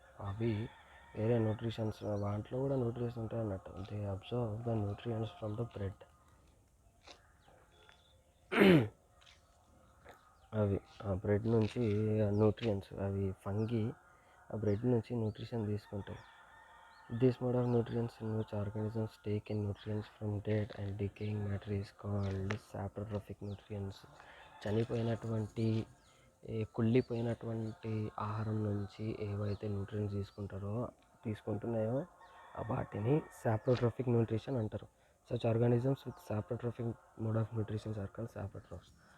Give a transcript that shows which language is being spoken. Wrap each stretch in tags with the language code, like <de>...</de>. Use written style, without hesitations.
<te>అవి వేరే న్యూట్రిషన్స్, వాటిలో కూడా న్యూట్రిషన్స్ ఉంటాయి అన్నట్టు.</te> <en>They observe the nutrients from the bread.</en> <te>అవి ఆ బ్రెడ్ నుంచి న్యూట్రియంట్స్, అవి ఫంగీ ఆ బ్రెడ్ నుంచి న్యూట్రిషన్ తీసుకుంటాయి.</te> <en>This mode of nutrients in which organisms take in nutrients from dead and decaying matter is called saprotrophic nutrients.</en> <te>చనిపోయినటువంటి కుళ్ళిపోయినటువంటి ఆహారం నుంచి ఏవైతే న్యూట్రియంట్స్ తీసుకుంటున్నాయో వాటిని సాప్రోట్రోఫిక్ న్యూట్రిషన్ అంటారు.</te> <en>Such organisms with saprotrophic mode of nutritions are called saprotrophs.</en>